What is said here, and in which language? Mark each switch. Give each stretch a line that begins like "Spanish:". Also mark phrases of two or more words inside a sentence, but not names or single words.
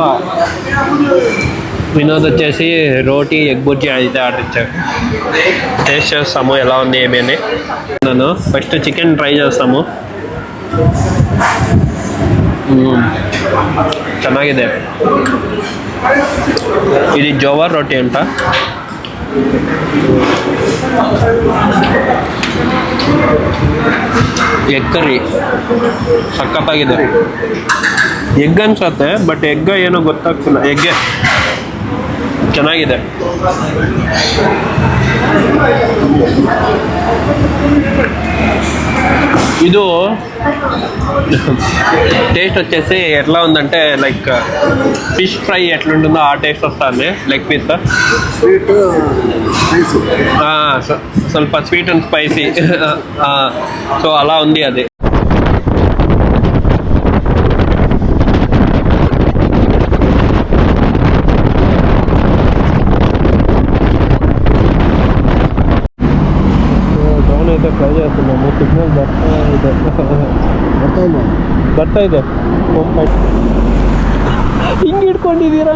Telugu: వినోద్ వచ్చేసి రోటీ, ఎగ్ బుర్జీ అయితే ఆర్డర్ ఇచ్చారు. టేస్ట్ చేస్తాము ఎలా ఉంది ఏమి అని. నేను
English: first chicken try
Telugu: చేస్తాము.
Kannada: ಚೆನ್ನಾಗಿದೆ.
Telugu: ఇది జోవర్ రోటీ అంట.
Kannada: ಎಗ್ ಕರಿ ಸಖತ್ತಾಗಿದೆ. ಎಗ್ ಅನ್ಸತ್ತೆ,
English: but egg
Kannada: ಏನೋ ಗೊತ್ತಾಗ್ತಿಲ್ಲ. ಎಗ್ಗೆ ಚೆನ್ನಾಗಿದೆ.
Telugu: ಇದು టేస్ట్ వచ్చేసి ఎట్లా ఉందంటే
English: like fish fry
Telugu: ఎట్లుంటుందో ఆ టేస్ట్ వస్తుంది.
English: leg piece ಸ್ವಲ್ಪ sweet and spicy.
Telugu: సో అలా ఉంది అది. అయితే ట్రై చేస్తున్నాము.
Kannada: సిగ్నల్ ಬರ್ತಾ ಇದೆ. ಹಿಂಗೆ ಹಿಡ್ಕೊಂಡಿದ್ದೀರಾ?